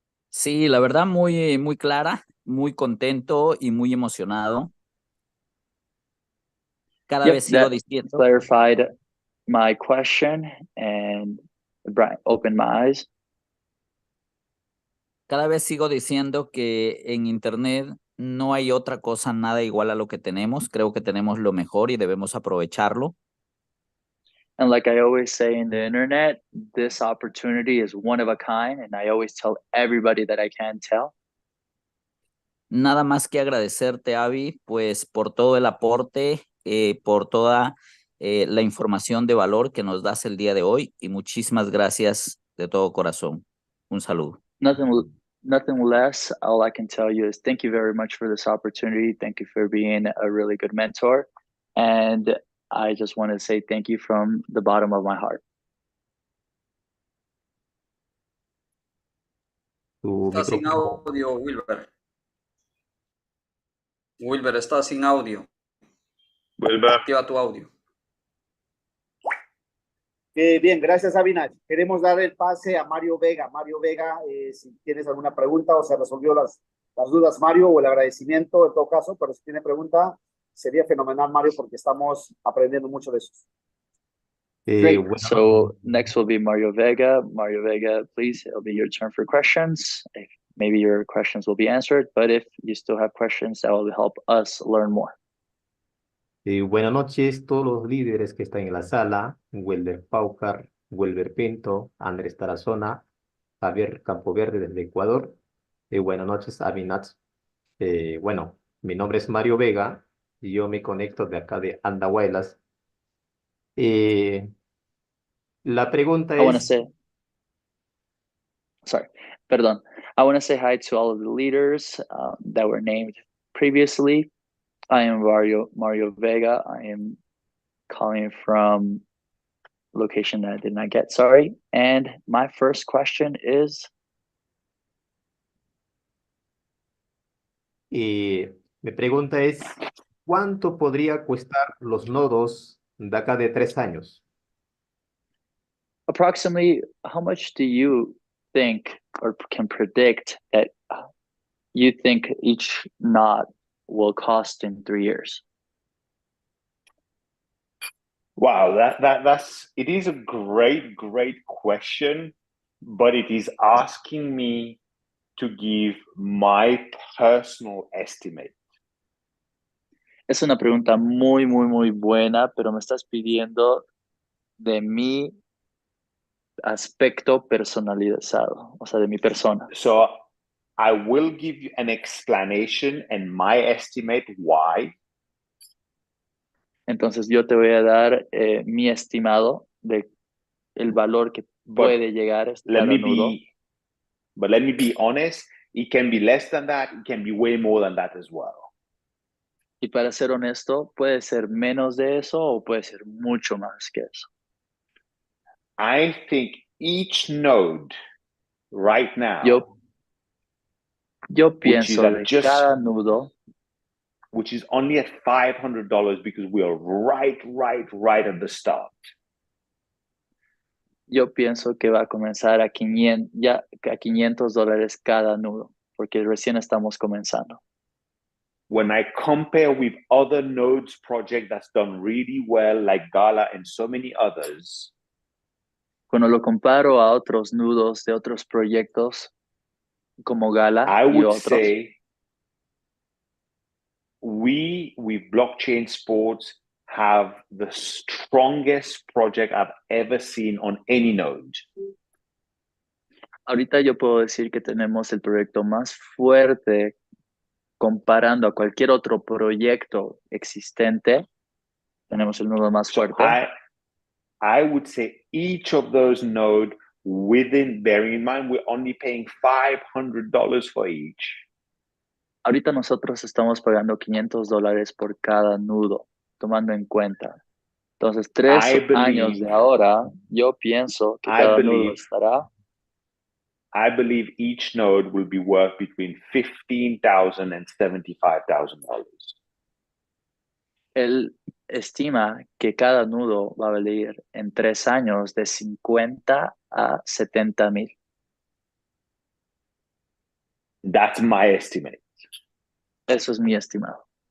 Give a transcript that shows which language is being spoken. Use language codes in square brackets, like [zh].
[es] Sí, la verdad muy, muy clara, muy contento y muy emocionado. Cada vez sigo diciendo. [en] Clarified my question and opened my eyes. [es] Cada vez sigo diciendo que en Internet no hay otra cosa nada igual a lo que tenemos. Creo que tenemos lo mejor y debemos aprovecharlo. [en] And like I always say in the internet, this opportunity is one of a kind, and I always tell everybody that I can tell. [es] Nada más que agradecerte, Avi, pues por todo el aporte, por toda la información de valor que nos das el día de hoy y muchísimas gracias de todo corazón. Un saludo. [en] Nothing less. All I can tell you is thank you very much for this opportunity. Thank you for being a really good mentor. And I just want to say thank you from the bottom of my heart. [es] Tu Está sin micrófono. audio, Wilber. Wilber, está sin audio. Wilber. Activa tu audio. Bien, gracias, Avinash. Queremos dar el pase a Mario Vega. Mario Vega, si tienes alguna pregunta o se resolvió las dudas, Mario, o el agradecimiento en todo caso, pero si tiene pregunta, sería fenomenal, Mario, porque estamos aprendiendo mucho de eso. [en] Great. [es] Bueno, [en] So next will be Mario Vega. Mario Vega, please, it'll be your turn for questions. If maybe your questions will be answered, but if you still have questions, that will help us learn more. [es] buenas noches todos los líderes que están en la sala, Wilder Paucar, Wilber Pinto, Andrés Tarazona, Javier Campoverde desde Ecuador. Buenas noches, Avinash. Bueno, mi nombre es Mario Vega y yo me conecto de acá de Andahuaylas. La pregunta [en] I want to [es] es, [en] say, sorry, [es] perdón. [en] I want to say hi to all of the leaders that were named previously. I am Mario Vega. I am calling from location that I did not get, sorry. And my first question is, [es] mi pregunta es, ¿cuánto podría costar los nodos de acá de 3 años? [en] approximately how much do you think or can predict that you think each knot will cost in 3 years? Wow, it is a great question, but it is asking me to give my personal estimate. [es] Es una pregunta muy buena, pero me estás pidiendo de mi aspecto personalizado, o sea, de mi persona. [en] So I will give you an explanation and my estimate why. [es] Entonces yo te voy a dar mi estimado de el valor que puede llegar cada nudo. [en] But let me be honest, it can be less than that, it can be way more than that as well. [es] Y para ser honesto, puede ser menos de eso o puede ser mucho más que eso. [en] I think each node right now, [es] yo pienso de cada nudo, [en] which is only at $500 because we are right at the start. [es] Yo pienso que va a comenzar a $500 cada nudo, porque recién estamos comenzando. [en] When I compare with other nodes project that's done really well, like Gala and so many others, [es] cuando lo comparo a otros nudos de otros proyectos como Gala [en] I [es] y [en] would [es] otros, [en] say we with blockchain sports have the strongest project I've ever seen on any node. [es] Ahorita yo puedo decir que tenemos el proyecto más fuerte comparando a cualquier otro proyecto existente. Tenemos el nudo más fuerte. [en] I would say each of those nodes bearing in mind, we're only paying $500 for each. [es] Ahorita nosotros estamos pagando $500 por cada nudo, tomando en cuenta. Entonces, 3 años de ahora, yo pienso que cada nudo estará. [en] I believe each node will be worth between $15,000 and $75,000. [es] Él estima que cada nudo va a valer en 3 años de 50 a 70,000. [en] That's my estimate. [es] Eso es mi estimado.